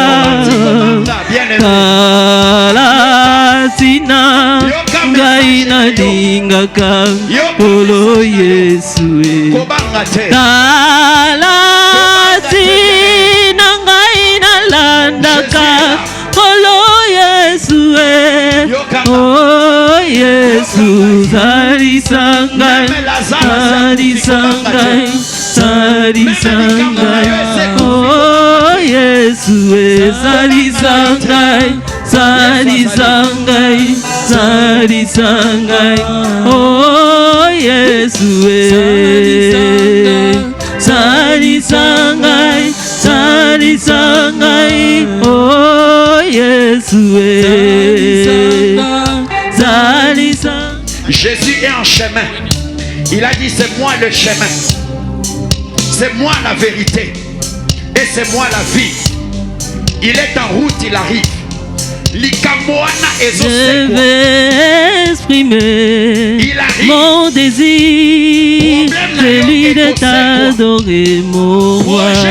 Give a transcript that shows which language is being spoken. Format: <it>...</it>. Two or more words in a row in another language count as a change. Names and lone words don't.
<ln>Tala tina ngai na lingaka kolo Yesu. Tala tina ngai na landaka kolo Yesu. Oh Yesu zari sangai zari sangai zari sangai. Oh Yesu zari sangai zari sangai zari sangai. Oh Yesu zari sangai zari sangai. Oh Yesu zari sangai.</ln> <fr>Jésus est en chemin. Il a dit c'est moi le chemin, c'est moi la vérité et c'est moi la vie. Il est en route, il arrive. Je vais exprimer mon désir, celui de t'adorer mon roi.</fr>